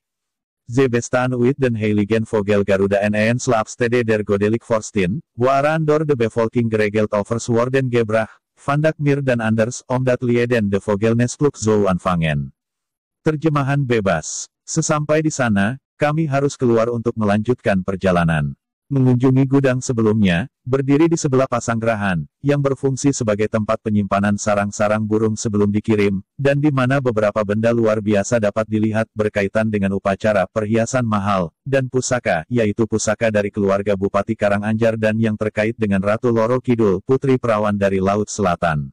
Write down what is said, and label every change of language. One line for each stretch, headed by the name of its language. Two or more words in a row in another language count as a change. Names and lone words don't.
Dutch: Ze bestaan uit den heiligen vogel Garuda en een slaapstede der goddelijk vorstin, waaraan door de bevolking geregeld offers worden gebracht, vandaag meer dan anders, omdat lieden de vogelnespluk zou aanvangen.
Indonesian: Terjemahan bebas. Sesampai di sana, kami harus keluar untuk melanjutkan perjalanan. Mengunjungi gudang sebelumnya, berdiri di sebelah Pasangrahan, yang berfungsi sebagai tempat penyimpanan sarang-sarang burung sebelum dikirim, dan di mana beberapa benda luar biasa dapat dilihat berkaitan dengan upacara perhiasan mahal, dan pusaka, yaitu pusaka dari keluarga Bupati Karanganjar dan yang terkait dengan Ratu Loro Kidul, Putri Perawan dari Laut Selatan.